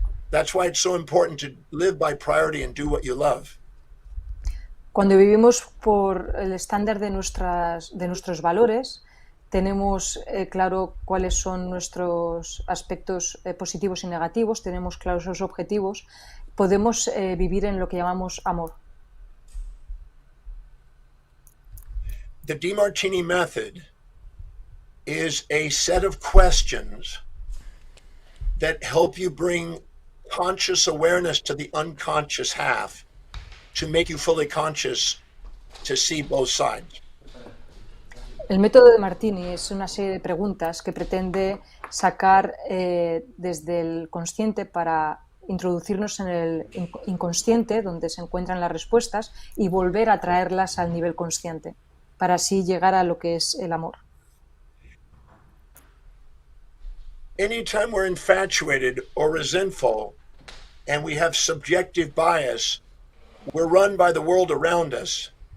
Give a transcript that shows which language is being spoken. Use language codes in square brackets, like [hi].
[en] That's why it's so important to live by priority and do what you love. [es] Cuando vivimos por el estándar de nuestros valores, tenemos claro cuáles son nuestros aspectos positivos y negativos, tenemos claros esos objetivos, podemos vivir en lo que llamamos amor. [en] The Demartini method is a set of questions that help you bring conscious awareness to the unconscious half to make you fully conscious to see both sides. [es] El método de Martini es una serie de preguntas que pretende sacar desde el consciente para introducirnos en el inconsciente, donde se encuentran las respuestas, y volver a traerlas al nivel consciente, para así llegar a lo que es el amor. [en] Anytime we're infatuated or resentful and we have subjective bias, we're run by the world around us.